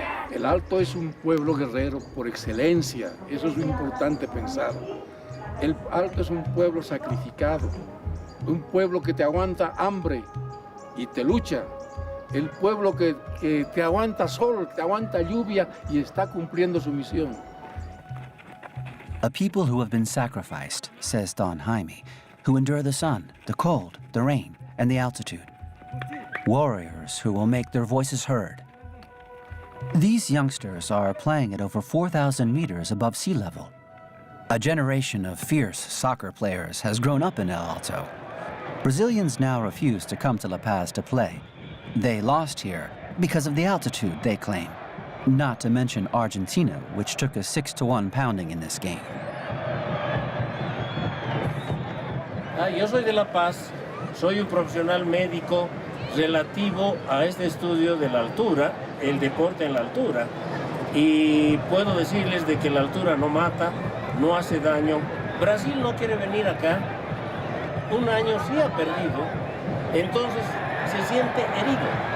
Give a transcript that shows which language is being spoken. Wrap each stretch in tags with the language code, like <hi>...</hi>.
<es>El Alto es un pueblo guerrero por excelencia, eso es lo importante pensar. El Alto es un pueblo sacrificado, un pueblo que te aguanta hambre y te lucha, el pueblo que te aguanta sol, te aguanta lluvia y está cumpliendo su misión.</es> <en>A people who have been sacrificed, says Don Jaime, who endure the sun, the cold, the rain, and the altitude. Warriors who will make their voices heard. These youngsters are playing at over 4,000 meters above sea level. A generation of fierce soccer players has grown up in El Alto. Brazilians now refuse to come to La Paz to play. They lost here because of the altitude, they claim. Not to mention Argentina, which took a 6-1 pounding in this game.</en> <es>Yo soy de La Paz, soy un profesional médico relativo a este estudio de la altura, el deporte en la altura. Y puedo decirles de que la altura no mata, no hace daño. Brasil no quiere venir acá. Un año sí ha perdido, entonces se siente herido.</es>